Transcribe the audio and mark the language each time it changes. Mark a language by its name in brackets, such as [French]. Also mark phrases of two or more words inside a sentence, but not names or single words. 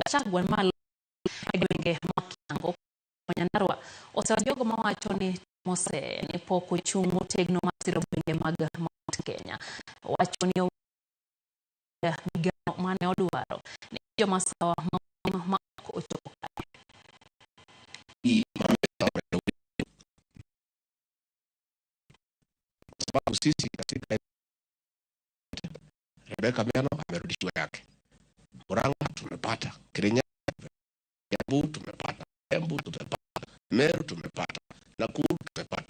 [Luo (Kenya and Tanzania)] Gachagua malo e gwenge makiango Nyandarua osewacho jogo mawacho ni mose ni pok ochung' motegno mar siro gwenge mag Mount Kenya. Wacho ni migano mane odwaro ni joma sawa ma ochopo kae. [Swahili] Sababu sisi katika Rebecca Miano amerudishiwa yake. Murang'a tumepata, Kirinyaga Kiambu tumepata, Embu tumepata, Meru tumepata, Nakuru tumepata.